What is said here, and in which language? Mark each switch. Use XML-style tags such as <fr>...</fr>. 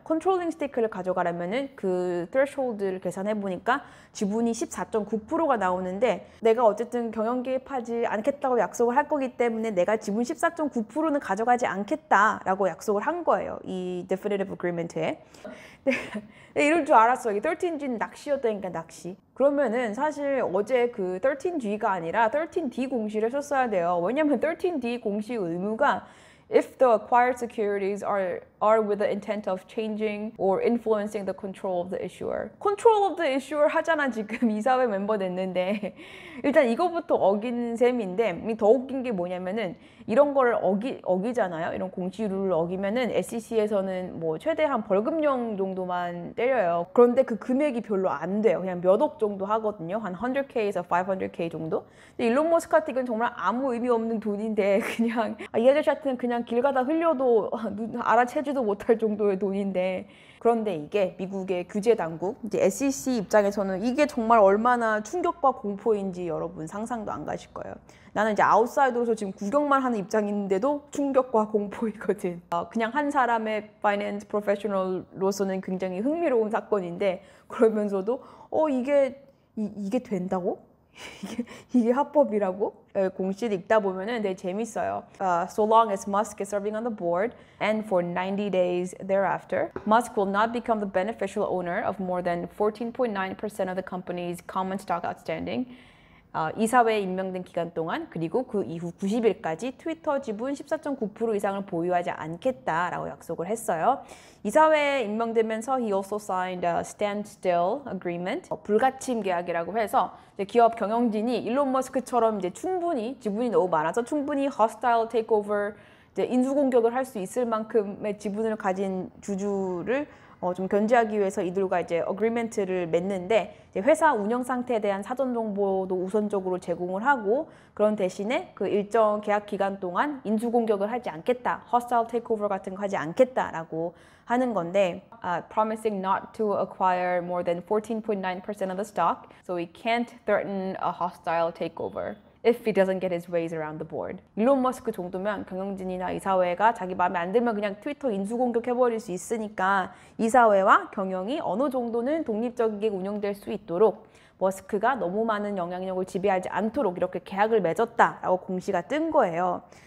<ko>controlling stake를 가져가려면은 그 threshold를 계산해 보니까 지분이 14.9%가 나오는데 내가 어쨌든 경영 개입하지 않겠다고 약속을 할 거기 때문에 내가 지분 14.9%는 가져가지 않겠다라고 약속을 한 거예요. 이 definitive agreement에. 이럴 줄 알았어. 이게 13G는 낚시였다니까, 낚시. 그러면은 사실 어제 그 13G가 아니라 13D 공시를 썼어야 돼요. 왜냐면 13D 공시 의무가</ko> <en>if the acquired securities are with the intent of changing or influencing the control of the issuer. control of the issuer</en> <ko>하잖아, 지금 이사회 멤버 됐는데. 일단 이거부터 어긴 셈인데 더 웃긴 게 뭐냐면은 이런 거를 어기잖아요. 이런 공시 룰을 어기면은 SEC에서는 뭐 최대한 벌금형 정도만 때려요. 그런데 그 금액이 별로 안 돼요. 그냥 몇 억 정도 하거든요. 한 100K에서 500K 정도. 근데 일론 머스크한테 이건 정말 아무 의미 없는 돈인데 그냥 이 아저씨한테는 그냥 길 가다 흘려도 알아채지도 못할 정도의 돈인데 그런데 이게 미국의 규제 당국, 이제 SEC 입장에서는 이게 정말 얼마나 충격과 공포인지 여러분 상상도 안 가실 거예요. 나는 이제 아웃사이더로서 지금 구경만 하는 입장인데도 충격과 공포이거든. 그냥 한 사람의 파이낸스 프로페셔널로서는 굉장히 흥미로운 사건인데 그러면서도 이게 된다고? 이게 합법이라고? 공시를 읽다 보면은 되게 재밌어요.</ko> <en>So long as Musk is serving on the board and for 90 days thereafter, Musk will not become the beneficial owner of more than 14.9% of the company's common stock outstanding.</en> <ko>이사회에 임명된 기간 동안 그리고 그 이후 90일까지 트위터 지분 14.9% 이상을 보유하지 않겠다라고 약속을 했어요. 이사회에 임명되면서</ko> <en>he also signed a standstill agreement,</en> <ko>불가침 계약이라고 해서 이제 기업 경영진이 일론 머스크처럼 이제 충분히 지분이 너무 많아서 충분히 hostile takeover 이제 인수 공격을 할 수 있을 만큼의 지분을 가진 주주를 좀 견제하기 위해서 이들과 이제 어그리먼트를 맺는데 이제 회사 운영 상태에 대한 사전 정보도 우선적으로 제공을 하고 그런 대신에 그 일정 계약 기간 동안 인수 공격을 하지 않겠다, hostile takeover 같은 거 하지 않겠다라고 하는 건데</ko> <en>promising not to acquire more than 14.9% of the stock, so he can't threaten a hostile takeover. if he doesn't get his ways around the board.</en> <ko>일론 머스크 정도면 경영진이나 이사회가 자기 마음에 안 들면 그냥 트위터 인수공격해버릴 수 있으니까 이사회와 경영이 어느 정도는 독립적이게 운영될 수 있도록 머스크가 너무 많은 영향력을 지배하지 않도록 이렇게 계약을 맺었다라고 공시가 뜬 거예요.</ko>